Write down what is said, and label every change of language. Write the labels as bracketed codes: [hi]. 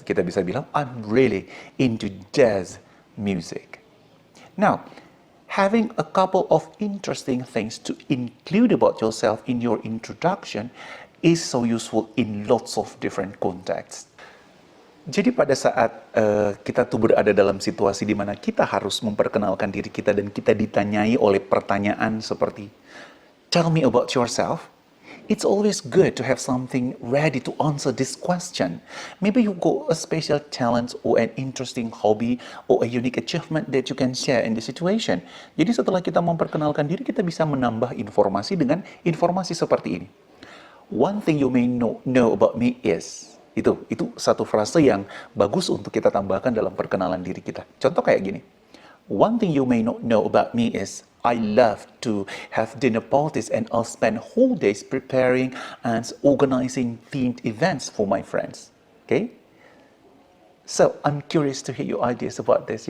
[id] Kita bisa bilang, [en] I'm really into jazz music. Now, having a couple of interesting things to include about yourself in your introduction is so useful in lots of different contexts. [id] Jadi pada saat kita tuh berada dalam situasi di mana kita harus memperkenalkan diri kita dan kita ditanyai oleh pertanyaan seperti, [en] tell me about yourself. It's always good to have something ready to answer this question. Maybe you got a special talent or an interesting hobby or a unique achievement that you can share in the situation. [id] Jadi setelah kita memperkenalkan diri, kita bisa menambah informasi dengan informasi seperti ini. [en] One thing you may know about me is. [id] Itu satu frase yang bagus untuk kita tambahkan dalam perkenalan diri kita. Contoh kayak gini. [en] One thing you may not know about me is I love to have dinner parties and I'll spend whole days preparing and organizing themed events for my friends. Okay? So, I'm curious to hear your ideas about this.